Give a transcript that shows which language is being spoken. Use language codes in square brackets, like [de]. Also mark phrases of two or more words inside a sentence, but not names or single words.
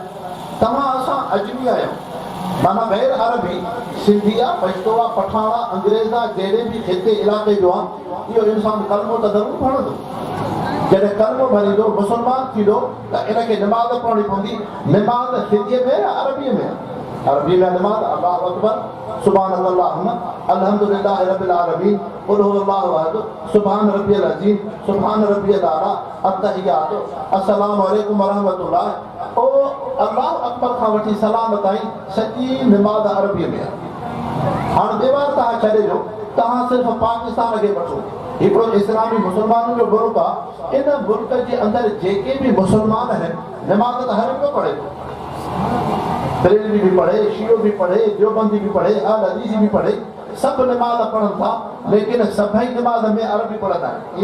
[sd] तव्हां असां अजमी आहियूं, माना गैर अरबी, सिंधी आहे, पछतो आहे, पठान आहे, अंग्रेज़ आहे, जहिड़े बि ख़िते इलाइक़े जो आहे, इहो इंसानु कलमो त ज़रूरु पढ़ंदो। जॾहिं कलमो भरींदो, मुस्लमान थींदो, त इनखे निमाज़ पढ़णी पवंदी। निमाज़ सिंधीअ में या अरबीअ में? अरबी में निमाज़ [ar] الله أكبر، سبحان اللهم، الحمد لله رب العالمين، قل هو الله أحد، سبحان ربي العظيم، سبحان ربي الأعلى، التحيات، السلام عليكم ورحمة الله. [sd] ओ [ar] الله أكبر [sd] खां वठी सलाम ताईं सॼी निमाज़ अरबीअ में आहे। हाणे दीवार तव्हां छॾे ॾियो, तव्हां सिर्फ़ु पाकिस्तान खे वठो, हिकिड़ो इस्लामी मुस्लमाननि जो मुल्क आहे, इन मुल्क जे अंदरि जेके बि मुस्लमान आहिनि, निमाज़ त हर हिकु पढ़े थो। बरेलवी भी पढ़े, शियो भी पढ़े, देवबंदी भी पढ़े, अहल हदीस भी पढ़े, सब नमाज पढ़नि था, लेकिन सभई नमाज में अरबी पढ़ंदा आहिनि।